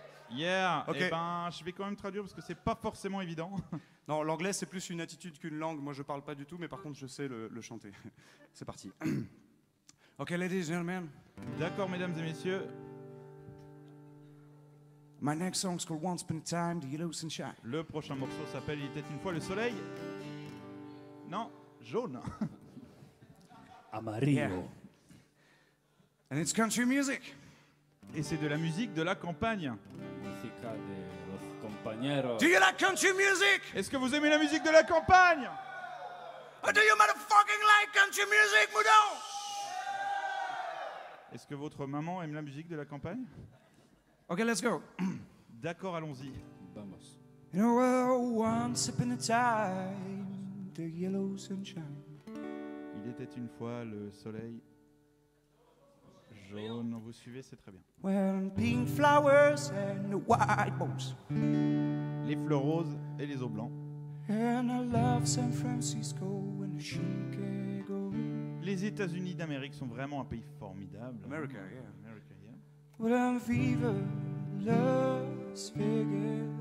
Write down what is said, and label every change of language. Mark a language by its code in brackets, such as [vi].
[fr] Yeah. Ok. Eh ben, je vais quand même traduire parce que c'est pas forcément évident. Non, l'anglais c'est plus une attitude qu'une langue. Moi je parle pas du tout, mais par contre je sais le chanter. C'est parti. [en] Ok, ladies and gentlemen, [fr] D'accord, mesdames et messieurs. [en] my next song's called Once Upon a Time, The Yellow Sunshine. [fr] Le prochain morceau s'appelle Il était une fois le soleil. Non, jaune. [es] Amarillo. [en] Yeah. And it's country music. [fr] Et c'est de la musique de la campagne. [es] Música de los compañeros. [en] Do you like country music? [fr] Est-ce que vous aimez la musique de la campagne? [en] Or do you motherfucking like country music, Moudon? [fr] Est-ce que votre maman aime la musique de la campagne? [en] Okay, let's go. [fr] D'accord, allons-y. [es] Vamos. [en] You know, well, once upon a time, the yellow sunshine. [fr] Il était une fois le soleil jaune. Vous suivez, c'est très bien. [en] Well, pink flowers and the white rose. [fr] Les fleurs roses et les eaux blancs. [en] And I love San Francisco and Chicago. [fr] Les États-Unis d'Amérique sont vraiment un pays formidable. [en] America, yeah. America, yeah. Well, I'm fever, Las Vegas.